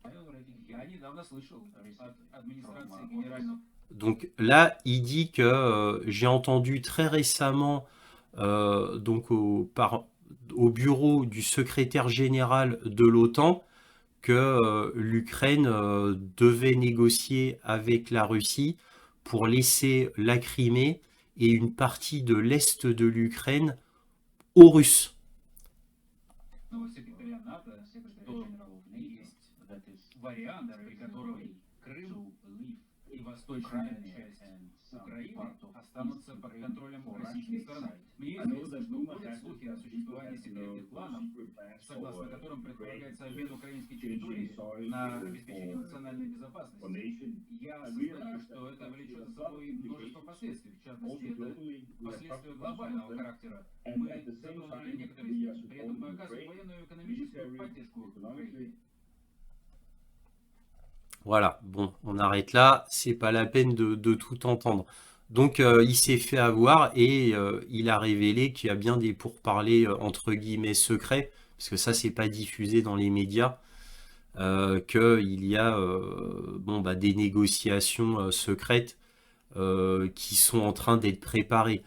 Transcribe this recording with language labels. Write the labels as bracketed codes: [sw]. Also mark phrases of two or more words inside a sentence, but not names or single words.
[fr] Donc là, il dit que j'ai entendu très récemment donc au bureau du secrétaire général de l'OTAN que l'Ukraine devait négocier avec la Russie pour laisser la Crimée et une partie de l'est de l'Ukraine aux Russes. [ru] Восточная часть Украины останутся под контролем российской стороны. Мне известно, что ходят слухи о существовании секретных планов, согласно которым предполагается обмен украинской территории на обеспечение национальной безопасности. Я осознаю, что это влечет за собой множество последствий, в частности, это последствия глобального характера. Мы затронули некоторые из них, при этом мы оказываем военную и экономическую поддержку Украине. [fr] Voilà, bon, on arrête là, c'est pas la peine de tout entendre. Donc il s'est fait avoir et il a révélé qu'il y a bien des pourparlers entre guillemets secrets, parce que ça c'est pas diffusé dans les médias, qu'il y a des négociations secrètes qui sont en train d'être préparées.